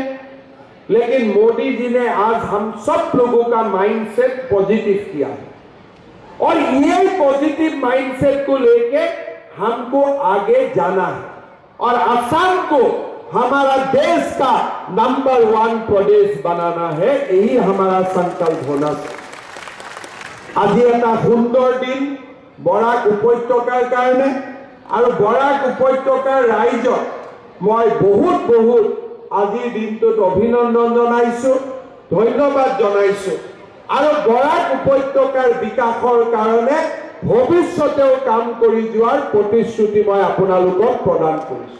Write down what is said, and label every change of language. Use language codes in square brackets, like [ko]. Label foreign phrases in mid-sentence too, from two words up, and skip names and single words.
[hi] लेकिन मोदी जी ने आज हम सब लोगों का [en] mindset positive [hi] किया है, और ये [en] positive mindset [hi] को लेके हमको आगे जाना है और असम को हमारा देश का नंबर 1 प्रदेश बनाना है। यही हमारा संकल्प होना चाहिए। [as] আজি এটা সুন্দৰ দিন বৰাক উপত্যকাৰ কাৰণে, আৰু বৰাক উপত্যকাৰ ৰাইজক মই বহুত আজিৰ দিনটোত অভিনন্দন জনাইছো, ধন্যবাদ জনাইছো। আৰু বৰাক উপত্যকাৰ বিকাশৰ কাৰণে ভৱিষ্যতেও কাম কৰি যোৱাৰ প্ৰতিশ্ৰুতি মই আপোনালোকক প্ৰদান কৰিছো।